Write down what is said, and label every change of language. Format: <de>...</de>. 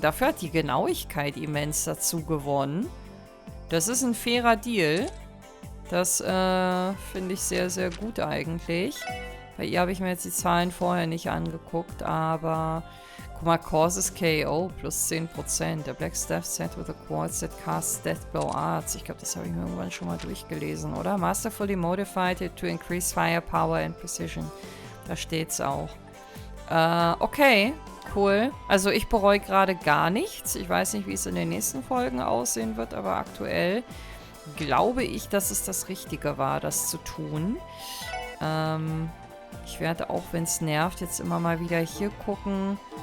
<de>Dafür hat die Genauigkeit immens dazu gewonnen. Das ist ein fairer Deal. Das finde ich sehr, sehr gut eigentlich. Bei ihr habe ich mir jetzt die Zahlen vorher nicht angeguckt, aber guck mal,</de> <en>Causes KO plus 10%. Der Black Staff Set with a Quartz that casts Deathblow Arts.</en> <de>Ich glaube, das habe ich mir irgendwann schon mal durchgelesen, oder?</de> <en>Masterfully modified it to increase firepower and precision.</en> <de>Da steht's auch. Okay, cool. Also ich bereue gerade gar nichts. Ich weiß nicht, wie es in den nächsten Folgen aussehen wird, aber aktuell glaube ich, dass es das Richtige war, das zu tun. Ich werde auch, wenn es nervt, jetzt immer mal wieder hier gucken.</de>